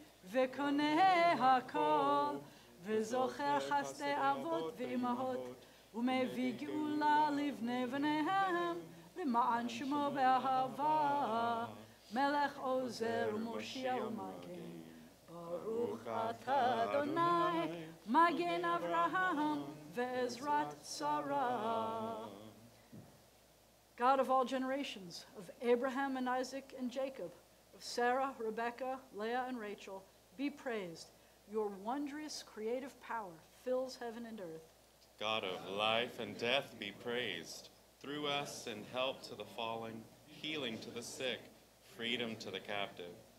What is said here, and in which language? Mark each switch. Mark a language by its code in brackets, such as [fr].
[he] v'Koneh Hakol, וזוכר חסדי אבות ואימהות, ומביא גאולה לבני בניהם, למען שמו באהבה, מלך עוזר ומושיע ומגן. ברוך אתה אדוני, מגן אברהם ועזרת שרה. [en] God of all generations, of Abraham and Isaac and Jacob, of Sarah, Rebekah, Leah, and Rachel, be praised. Your wondrous creative power fills heaven and earth. God of life and death be praised. Through us and help to the falling, healing to the sick, freedom to the captive.